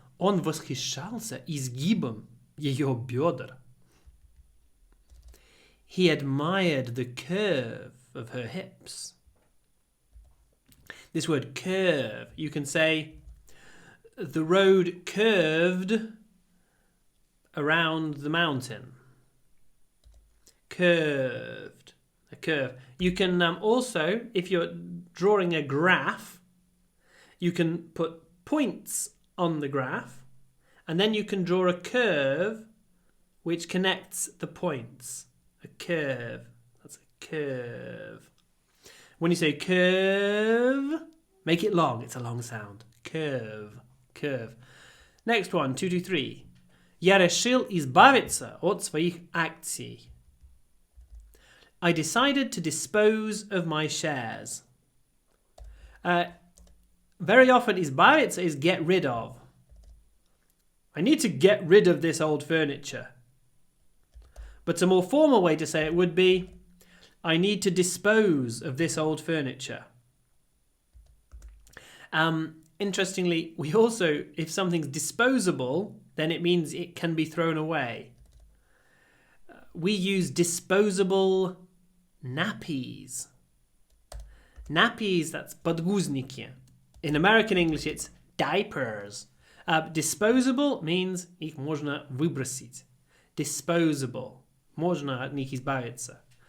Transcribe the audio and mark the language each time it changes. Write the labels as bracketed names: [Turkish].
[Russian] Он восхищался изгибом ее бедер. [English] He admired the curve of her hips. This word curve, you can say the road curved around the mountain. Curved. A curve. You can also, if you're drawing a graph, you can put points on the graph and then you can draw a curve which connects the points. A curve. That's a curve. When you say curve, make it long. It's a long sound. Curve. Curve. Next one, 223. Я решил избавиться от своих акций. I decided to dispose of my shares. Very often, избавиться is get rid of. I need to get rid of this old furniture. But a more formal way to say it would be, I need to dispose of this old furniture. Interestingly, we also, if something's disposable, then it means it can be thrown away. We use disposable nappies. Nappies, that's podgúzniki. In American English, it's diapers. Disposable means [Russian] их можно выбросить. [English] Disposable. [Russian] Можно от них избавиться.